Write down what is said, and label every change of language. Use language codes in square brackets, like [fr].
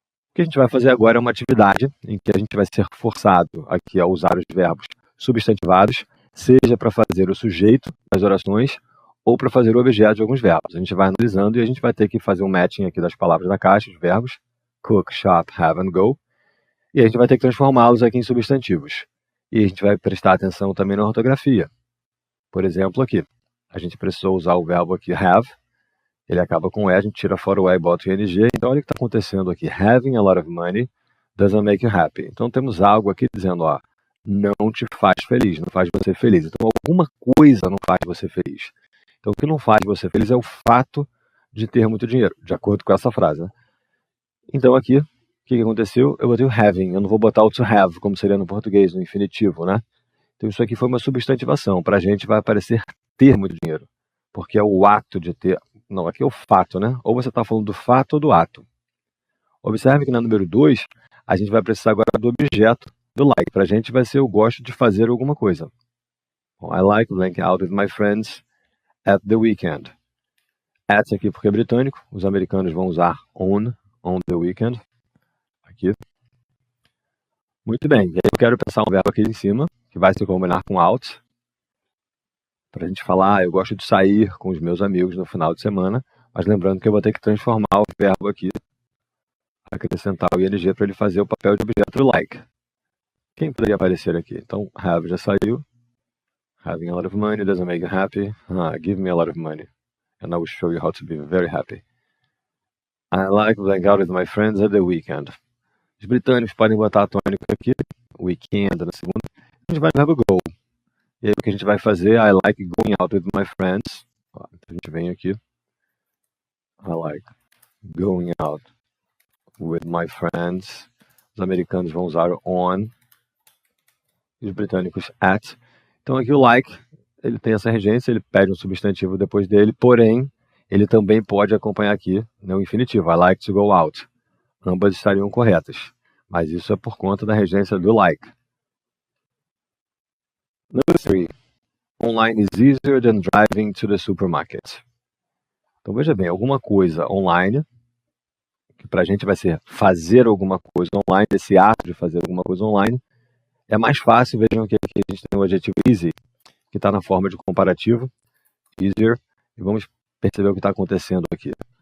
[pt] O que a gente vai fazer agora é uma atividade em que a gente vai ser forçado aqui a usar os verbos substantivados, seja para fazer o sujeito das orações ou para fazer o objeto de alguns verbos. A gente vai analisando e a gente vai ter que fazer um matching aqui das palavras da caixa, os verbos, [en] cook, shop, have and go, [pt] e a gente vai ter que transformá-los aqui em substantivos. E a gente vai prestar atenção também na ortografia. Por exemplo, aqui. A gente precisou usar o verbo aqui have, ele acaba com e, a gente tira fora o e e bota o ing. Então olha o que está acontecendo aqui. [en] Having a lot of money doesn't make you happy. [pt] Então temos algo aqui dizendo, não te faz feliz, não faz você feliz. Então alguma coisa não faz você feliz. Então o que não faz você feliz é o fato de ter muito dinheiro, de acordo com essa frase. Né? Então aqui, o que aconteceu? Eu botei o having, eu não vou botar o to have, como seria no português, no infinitivo, né? Então isso aqui foi uma substantivação. Para a gente vai aparecer ter muito dinheiro, porque é o ato de ter. Não, aqui é o fato, né? Ou você está falando do fato ou do ato. Observe que na número 2, a gente vai precisar agora do objeto do like. Para a gente vai ser eu gosto de fazer alguma coisa. [en] I like hanging out with my friends at the weekend. [pt] At aqui porque é britânico. Os americanos vão usar [en] on the weekend. [pt] Aqui. Muito bem. E aí eu quero pensar um verbo aqui em cima, que vai se combinar com out. Para a gente falar, eu gosto de sair com os meus amigos no final de semana. Mas lembrando que eu vou ter que transformar o verbo aqui, acrescentar o ing para ele fazer o papel de objeto do like. Quem poderia aparecer aqui? Então, have já saiu. [en] Having a lot of money doesn't make you happy. Give me a lot of money. And I will show you how to be very happy. I like hanging out with my friends at the weekend. [pt] Os britânicos podem botar a tônica aqui, weekend na segunda. A gente vai no verbo go. E aí o que a gente vai fazer? [en] I like going out with my friends. [pt] Então a gente vem aqui. [en] I like going out with my friends. [pt] Os americanos vão usar o on. E os britânicos at. Então aqui o like, ele tem essa regência, ele pede um substantivo depois dele, porém, ele também pode acompanhar aqui no infinitivo. [en] I like to go out. [pt] Ambas estariam corretas. Mas isso é por conta da regência do like. [en] Number 3. Online is easier than driving to the supermarket. [pt] Então veja bem, alguma coisa online, que para a gente vai ser fazer alguma coisa online, esse ato de fazer alguma coisa online, é mais fácil. Vejam que aqui a gente tem o adjetivo easy, que está na forma de comparativo, easier, e vamos perceber o que está acontecendo aqui.